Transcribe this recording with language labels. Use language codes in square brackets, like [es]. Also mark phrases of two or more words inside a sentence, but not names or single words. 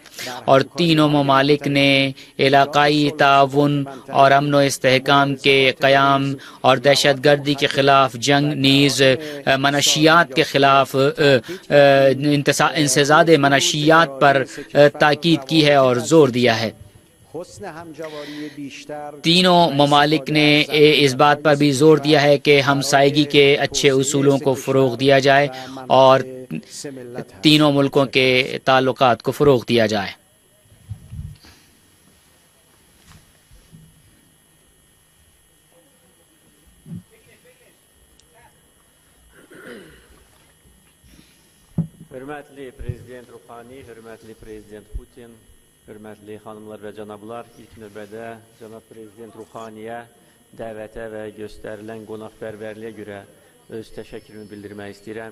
[ur] اور تینوں ممالک نے علاقائی تعاون اور امن و استحکام کے قیام اور دہشت گردی کے خلاف جنگ نیز منشیات کے خلاف انسداد منشیات پر تاکید کی ہے اور زور دیا ہے۔ تینوں ممالک نے اس بات پر بھی زور دیا ہے کہ ہمسائیگی کے اچھے اصولوں کو فروغ دیا جائے اور تینوں ملکوں کے تعلقات کو فروغ دیا جائے۔ [az] Hörmətli Prezident Ruhani, hörmətli Prezident Putin, hörmətli xanımlar və cənablar, ilk növbədə cənab Prezident Ruhaniyə dəvətə və göstərilən qonaqpərvərliyə görə öz təşəkkürümü bildirmək istəyirəm.